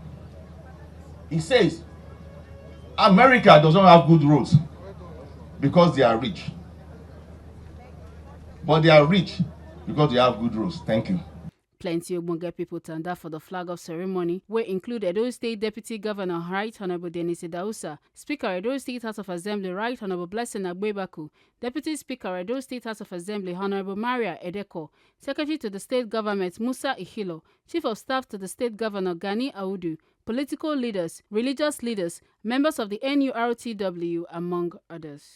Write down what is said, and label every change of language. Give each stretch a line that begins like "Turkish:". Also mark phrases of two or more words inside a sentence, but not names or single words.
English: He says, America does not have good roads because they are rich. But they are rich because they have good roads. Thank you. Plenty ogbonge people turned up for the flag-off ceremony, where include Edo State Deputy Governor Right Honorable Dennis Idausa, Speaker Edo State House of Assembly Right Honorable Blessing Agbebaku, Deputy Speaker Edo State House of Assembly Honorable Maria Edeko, Secretary to the State Government Musa Ihilo, Chief of Staff to the State Governor Gani Audu, political leaders, religious leaders, members of the NURTW, among others.